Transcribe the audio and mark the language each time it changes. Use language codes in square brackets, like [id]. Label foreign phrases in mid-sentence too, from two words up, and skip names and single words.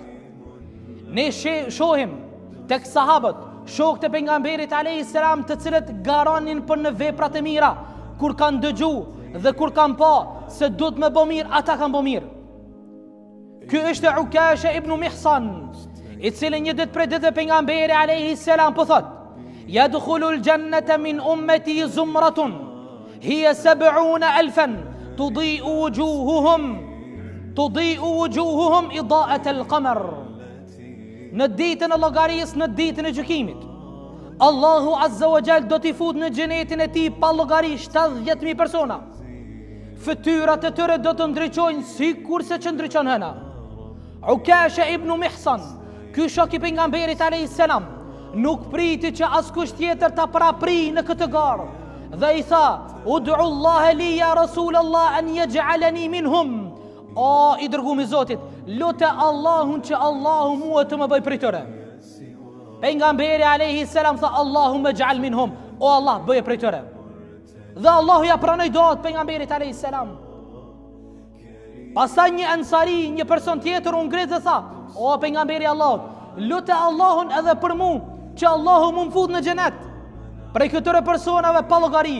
[sq] Ne shohim tek sahabët, shokët e pejgamberit [ar] عليه السلام, [sq] të cilët garanin për në veprat e mira, kur kanë dëgju dhe kur kanë pa se duhet me bë mirë, ata kanë bë mirë. Ky është Ukasha ibn Mihsan, i cili një ditë prej ditëve pejgamberi [ar] عليه السلام [sq] po thot: [ar] يدخل الجنة من أمتي زمرة هي 70,000 تضيء وجوههم إضاءة القمر. [sq] Në ditën e llogarisë, në ditën e gjykimit, Allahu [ar] عز وجل [sq] do t'i fut në xhenetin e tij pa llogari 70,000 persona. Fytyrat e tyre do të ndriçojnë sikurse që ndriçon hëna. Ukasha ibn Mihsan, ky shok i pejgamberit [ar] عليه السلام, [sq] nuk priti që askush tjetër ta parapri në këtë garë, dhe i tha: [ar] ادع الله لي يا رسول الله أن يجعلني منهم. [sq] O i dërguar i Zotit, lutë Allahun që Allahu mua të më bëj prej tyre. Pejgamberi [ar] عليه السلام [sq] tha: [ar] اللهم اجعل منهم. [sq] O Allah, bëje prej tyre. Dhe Allahu ja pranoi duat pejgamberit [ar] عليه السلام. [sq] Pastaj një ansari, një person tjetër u ngrit dhe tha: O pejgamberi i Allahut, lutë Allahun edhe për mua që Allahu më fut në xhenet prej këtyre personave pa llogari.